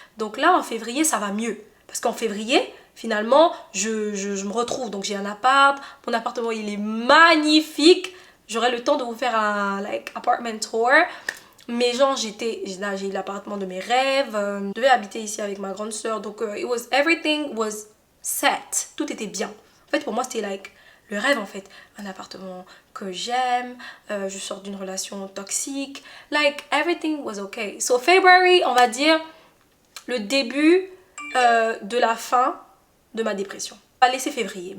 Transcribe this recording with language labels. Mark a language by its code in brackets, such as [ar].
[fr] Donc là, en février, ça va mieux. Parce qu'en février, finalement, je me retrouve. Donc, j'ai un appart. Mon appartement, il est magnifique. J'aurai le temps de vous faire un apartment tour. Mais genre, là, j'ai l'appartement de mes rêves. Je devais habiter ici avec ma grande soeur. [en] Donc, everything was set. [fr] Tout était bien. En fait, pour moi, c'était le rêve, en fait. Un appartement que j'aime. Je sors d'une relation toxique. [en] Everything was okay. So, February, [fr] on va dire le début de la fin de ma dépression. On va laisser février.